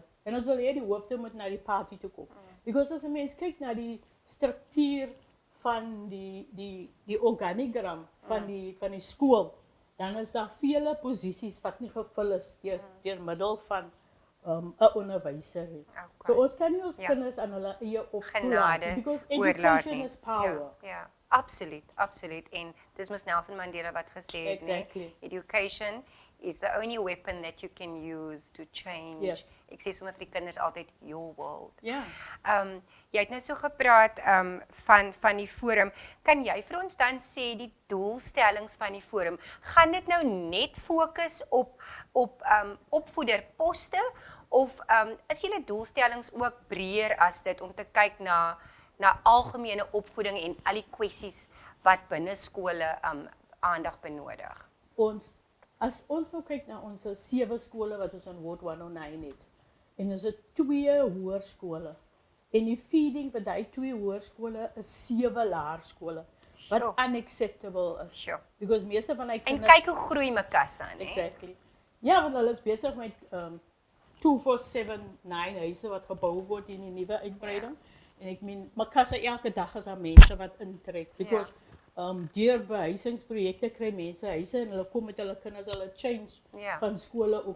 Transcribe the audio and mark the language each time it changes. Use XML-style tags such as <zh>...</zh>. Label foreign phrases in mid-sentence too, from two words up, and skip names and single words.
<af>En ons wil hê die hoofde moet na die party toe kom. Because as 'n mens kyk na die struktuur van die organigram van die skool, dan is daar vele posisies wat nie gevul is deur middel van 'n onderwyser nie. So ons kan nie ons kinders aan hulle eie optoelaat</af> <en>because education is power.</en> <af>Ja, absoluut. En dis mos Nelson Mandela wat gesê het,</af> <en>Exactly. Education is the only weapon that you can use to change. Yes.</en> <af>Ek sê sommer vir die kinders altyd</af> <en>your world.</en> <af>Ja. Jy het nou so gepraat van die forum. Kan jy vir ons dan sê die doelstellings van die forum? Gaan dit nou net fokus op opvoederposte of is julle doelstellings ook breër as dit om te kyk na algemene opvoeding en al die kwessies wat binne skole aandag benodig? As ons nou kyk na ons 7 skole wat ons in Ward 109 het, en ons het 2 hoërskole, en die feeding vir die 2 hoërskole is 7 laerskole, wat unacceptable is.</af> <en>Sure.</en> <af>Because meeste van die kinders... En kyk hoe groei Makassa, né?</af> <en>Exactly.</en> <af>Ja, want hulle is besig met 2479 huise wat gebou word in die nuwe uitbreiding. En ek meen, Makassa elke dag is daar mense wat intrek, because deur behuisingsprojekte kry mense huise en hulle kom met hulle kinders, hulle change van skole op.</af>